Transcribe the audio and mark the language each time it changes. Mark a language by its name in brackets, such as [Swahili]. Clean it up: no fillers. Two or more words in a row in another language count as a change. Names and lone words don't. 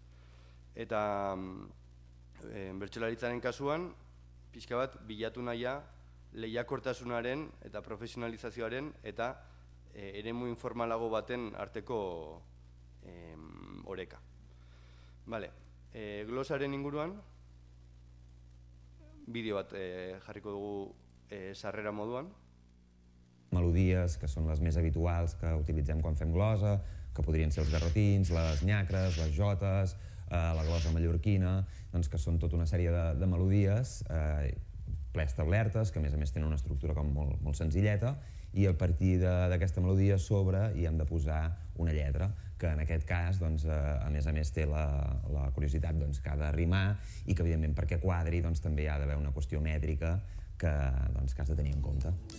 [Basque] Eta bertsolaritzaren kasuan, pixka bat, bilatu nahia lehiakortasunaren eta profesionalizazioaren eta eremu informalago baten arteko oreka. Glosaren inguruan, bideo bat jarriko dugu sarrera moduan. [Catalan] Melodies que són les més habituals que utilitzem quan fem glosa, que podrien ser els garrotins, les nyacres, les jotes, la glosa mallorquina, doncs que són tota una sèrie de melodies preestablertes, que a més tenen una estructura com molt senzilleta, i a partir d'aquesta melodia a sobre hi hem de posar una lletra, que en aquest cas, a més té la curiositat que ha de rimar i que, evidentment, perquè quadri també hi ha d'haver una qüestió mètrica que has de tenir en compte.